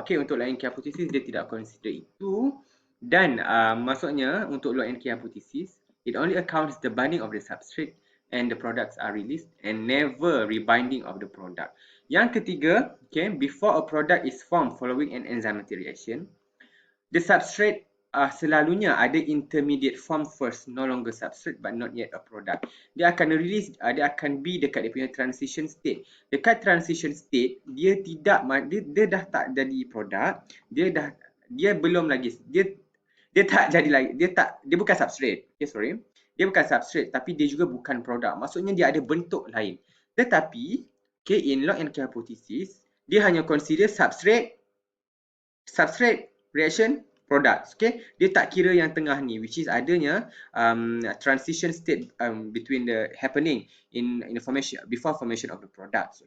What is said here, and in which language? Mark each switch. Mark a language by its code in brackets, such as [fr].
[ms] Okay, untuk lock and key hypothesis dia tidak consider itu. Dan maksudnya untuk [en] lock and key hypothesis, it only accounts the binding of the substrate and the products are released and never rebinding of the product. [ms] Yang ketiga, [en] okay, before a product is formed following an enzymatic reaction, the substrate [ms] selalunya ada [en] intermediate form first, no longer substrate but not yet a product. [ms] Dia akan release, dia akan be dekat dia punya transition state. Dekat transition state, dia dah tak jadi produk, dia belum lagi, dia tak jadi lagi, dia bukan substrate. Okay, sorry. Dia bukan substrate tapi dia juga bukan produk. Maksudnya dia ada bentuk lain. [en] Tetapi, okay, in lock and key hypothesis, [ms] dia hanya [en] consider substrate reaction products. Okay, [ms] dia tak kira yang tengah ni, [en] which is adanya transition state between the happening in the formation, before formation of the products.